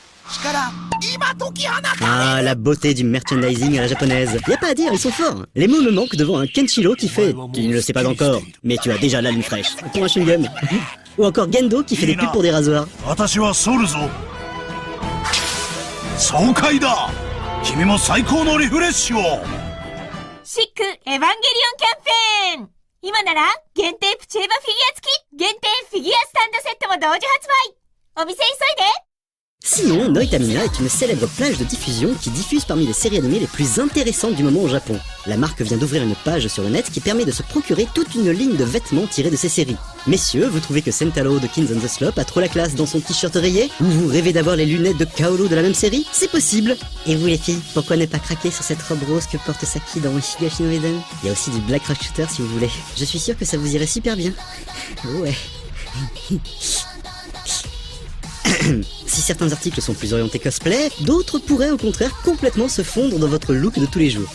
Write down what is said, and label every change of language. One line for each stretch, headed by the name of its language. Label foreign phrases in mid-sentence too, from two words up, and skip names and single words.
French: Ah, la beauté du merchandising à la japonaise. Y a pas à dire, ils sont forts. Les mots me manquent devant un Kenshiro qui fait « Tu ne le sais pas encore, mais tu as déjà la ligne fraîche » pour un chewing-gum. Ou encore Gendo qui fait des pubs pour des rasoirs.
English: Chic Evangelion Campaign!
Japanese: 今なら限定プチエヴァフィギュア付き限定フィギュアスタンドセットも同時発売お店急いで
French: Sinon, Noitamina est une célèbre plage de diffusion qui diffuse parmi les séries animées les plus intéressantes du moment au Japon. La marque vient d'ouvrir une page sur le net qui permet de se procurer toute une ligne de vêtements tirés de ces séries. Messieurs, vous trouvez que Sentaro de Kings on the Slope a trop la classe dans son t-shirt rayé? Ou vous rêvez d'avoir les lunettes de Kaoru de la même série? C'est possible! Et vous les filles, pourquoi ne pas craquer sur cette robe rose que porte Saki dans Higashi no Eden? Il y a aussi du Black Rock Shooter si vous voulez. Je suis sûr que ça vous irait super bien. Ouais. Si certains articles sont plus orientés cosplay, d'autres pourraient au contraire complètement se fondre dans votre look de tous les jours.